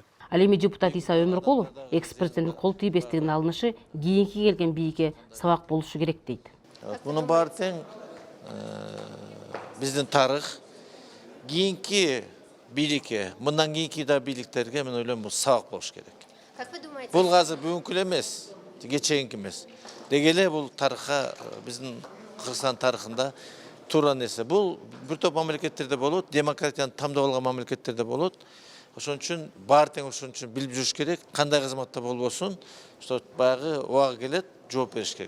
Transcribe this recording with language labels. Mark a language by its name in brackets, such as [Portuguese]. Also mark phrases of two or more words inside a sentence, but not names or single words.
[Kyrgyz] Ал эми депутат Иса Өмүркулов экс-президенттин кол тийбестигинин алынышы кийинки келген бийикке сабак болушу керек дейт. Мунун баары тең биздин тарых, кийинки бийликке, мындан кийинки да бийликтерге мен ойлойм бул сабак болуш керек. [Russian] Как вы думаете? [Kyrgyz] Бул азыр бүгүнкү эмес, кечээинки эмес. Деги эле бул тарыхка, биздин Кыргызстан тарыхында туура нерсе. Бул бир топ мамлекеттерде болот, демократияны тамдап алган мамлекеттерде болот. Ошон үчүн баары тең ошон үчүн билип жүрүш керек, кандай кызматта болбосун, что баягы убагы келет, жооп бериш керек.